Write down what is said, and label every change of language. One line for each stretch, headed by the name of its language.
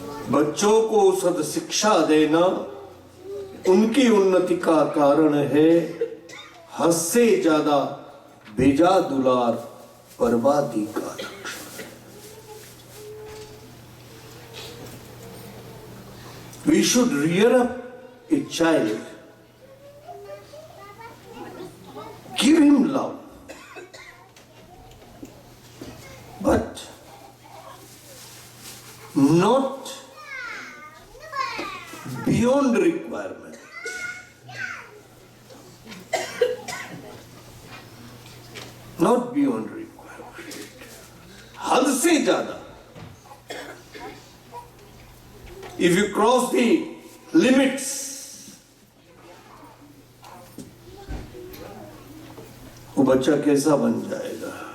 Hindi: बच्चों को सद शिक्षा देना उनकी उन्नति का कारण है। हद से ज्यादा बेजा दुलार बर्बादी का लक्षण है।
English: We should rear up a child, give him love, but not beyond requirement, not beyond requirement,
Hindi: हद से ज्यादा।
English: if you cross the limits,
Hindi: वो बच्चा कैसा बन जाएगा?